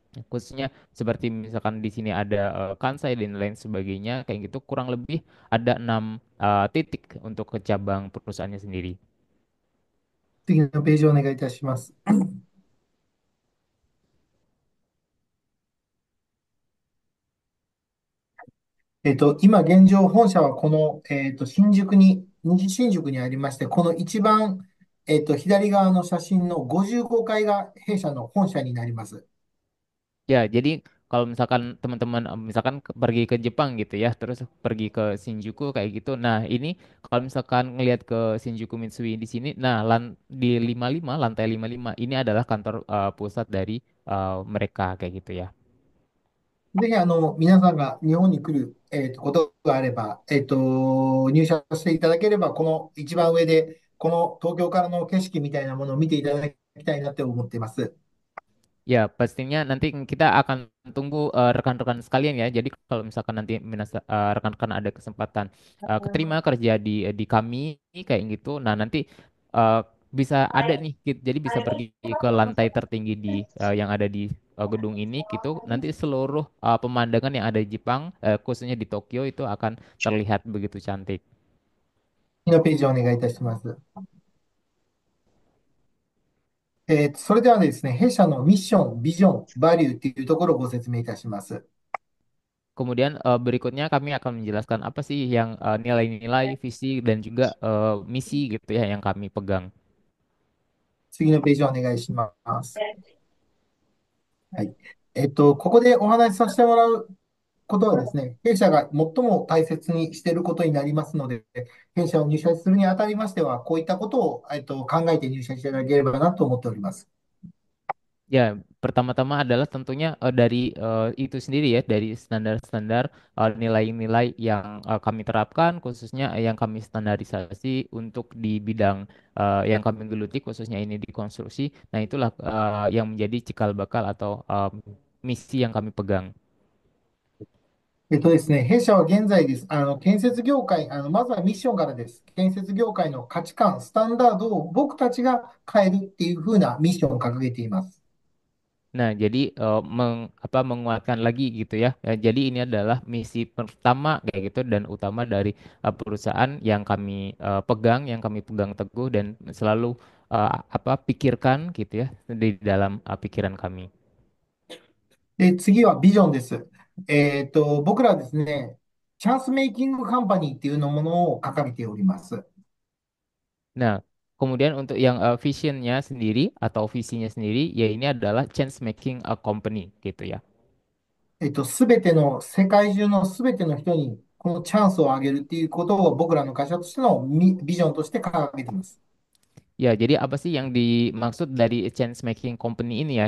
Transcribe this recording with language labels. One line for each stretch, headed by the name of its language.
Indonesian: Khususnya seperti misalkan di sini ada Kansai dan lain sebagainya kayak gitu kurang lebih ada 6 titik untuk ke cabang perusahaannya sendiri.
Japanese: 次のページをお願いいたします。今現状、本社はこの、西新宿にありまして、この一番、左側の写真の55階が弊社の本社になります。
Indonesian: Ya, jadi kalau misalkan teman-teman misalkan pergi ke Jepang gitu ya, terus pergi ke Shinjuku kayak gitu. Nah, ini kalau misalkan ngelihat ke Shinjuku Mitsui di sini, nah di 55 lantai 55 ini adalah kantor pusat dari mereka kayak gitu ya.
Japanese: ぜひ、皆さんが日本に来る、ことがあれば、入社していただければ、この一番上で、この東京からの景色みたいなものを見ていただきたいなって思っています。
Indonesian: Ya, pastinya nanti kita akan tunggu rekan-rekan sekalian ya. Jadi kalau misalkan nanti rekan-rekan ada kesempatan keterima kerja di kami kayak gitu, nah nanti eh, bisa ada nih, jadi bisa pergi ke lantai tertinggi yang ada di gedung ini gitu. Nanti seluruh pemandangan yang ada di Jepang, khususnya di Tokyo itu akan terlihat begitu cantik.
Japanese: 次のページをお願いいたします。それではですね、弊社のミッション、ビジョン、バリューっていうところをご説明いたします。
Indonesian: Kemudian berikutnya kami akan menjelaskan apa sih yang nilai-nilai, visi dan juga misi gitu ya yang kami pegang.
Japanese: 次のページをお願いします。はい。ここでお話しさせてもらうことはですね、弊社が最も大切にしていることになりますので、弊社を入社するにあたりましては、こういったことを、考えて入社していただければなと思っております。
Indonesian: Ya, pertama-tama adalah tentunya dari itu sendiri ya, dari standar-standar nilai-nilai yang kami terapkan, khususnya yang kami standarisasi untuk di bidang yang kami geluti, khususnya ini di konstruksi. Nah, itulah yang menjadi cikal bakal atau misi yang kami pegang.
Japanese: ですね、弊社は現在です。建設業界、まずはミッションからです。建設業界の価値観、スタンダードを僕たちが変えるっていうふうなミッションを掲げています。
Indonesian: Nah, jadi menguatkan lagi gitu ya. Jadi ini adalah misi pertama kayak gitu dan utama dari perusahaan yang kami pegang, yang kami pegang teguh dan selalu pikirkan gitu ya di dalam pikiran kami.
Japanese: で、次はビジョンです。僕らはですね、チャンスメイキングカンパニーっていうのものを掲げております。
Indonesian: Nah, kemudian untuk yang visionnya sendiri atau visinya sendiri, ya ini adalah change making a company gitu ya.
Japanese: すべての、世界中のすべての人にこのチャンスをあげるっていうことを僕らの会社としてのビジョンとして掲げています。
Indonesian: Ya, jadi apa sih yang dimaksud dari change making company ini ya?